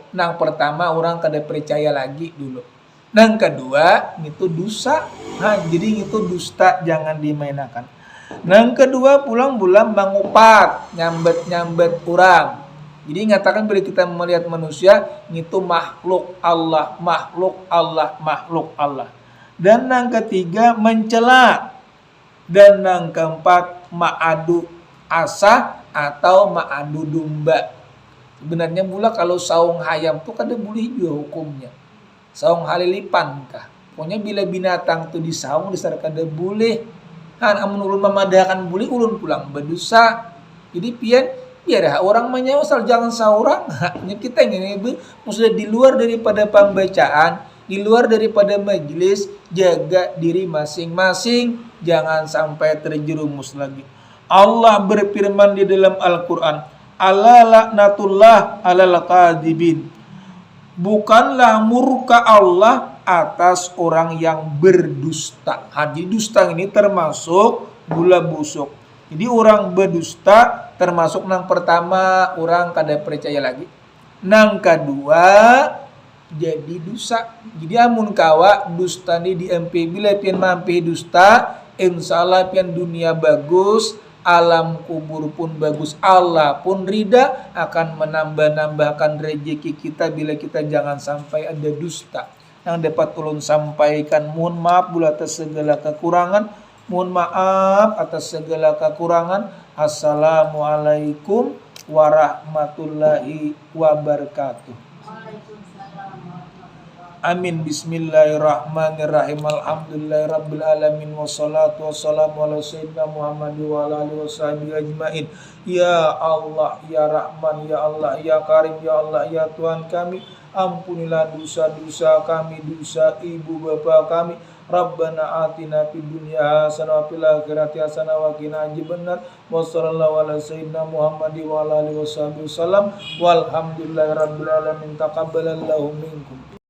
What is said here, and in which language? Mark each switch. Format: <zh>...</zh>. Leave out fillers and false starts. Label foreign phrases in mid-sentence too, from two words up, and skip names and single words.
<bjn>Nang pertama orang kada percaya lagi dulu. Nang kedua itu dosa. Nah, jadi itu dusta jangan dimainkan. Nang kedua pulang-pulang mengupat, nyambet orang.</bjn> <id>Jadi ngatakan bila kita melihat manusia itu makhluk Allah,</id> <bjn>makhluk Allah, makhluk Allah.</bjn> <id>Dan yang ketiga mencela. Dan yang keempat ma'adu asah atau ma'adu domba.</id> <bjn>Sebenarnya mula kalau saung hayam tuh kada boleh juga hukumnya. Saung halilipan kah. Pokoknya bila binatang tuh disaung disar kada boleh. Han amun ulun memadakan boleh ulun pulang berdosa.</bjn> <id>Jadi biar orang menyawasal jangan seorang. Kita ini sudah di luar daripada pembacaan, di luar daripada majelis, jaga diri masing-masing, jangan sampai terjerumus lagi. Allah berfirman di dalam Al-Qur'an,</id> <ar>"ألا لعنة الله على الكاذبين."</ar> <id>Bukanlah murka Allah atas orang yang berdusta. Jadi dusta ini termasuk gula busuk.</id> <bjn>Jadi orang berdusta termasuk nang pertama orang kada percaya lagi. Nang kedua jadi dosa. Jadi amun kawa dusta ni diempe bila pian mampe dusta, insyaallah pian dunia bagus, alam kubur pun bagus, Allah pun rida akan menambah-nambahkan rezeki kita bila kita jangan sampai ada dusta.</bjn> <id>Yang dapat ulun sampaikan, mohon maaf bila atas segala kekurangan, mohon maaf atas segala kekurangan.</id> <ar>السلام عليكم ورحمة الله وبركاته. Amin. بسم الله الرحمن الرحيم. الحمد لله رب العالمين والصلاة والسلام على سيدنا محمد وعلى آله وصحبه أجمعين. يا الله، يا رحمن، يا الله، يا كريم، يا الله,</ar> <id>ya Tuhan kami, ampunilah dosa-dosa kami, dosa ibu bapa kami.</id> <ar>ربنا آتنا في الدنيا حسنة وفي الآخرة حسنة وقنا عذاب النار. وصلى الله على سيدنا محمد وعلى آله وصحبه وسلم. والحمد لله رب العالمين. تقبل الله منكم.</ar>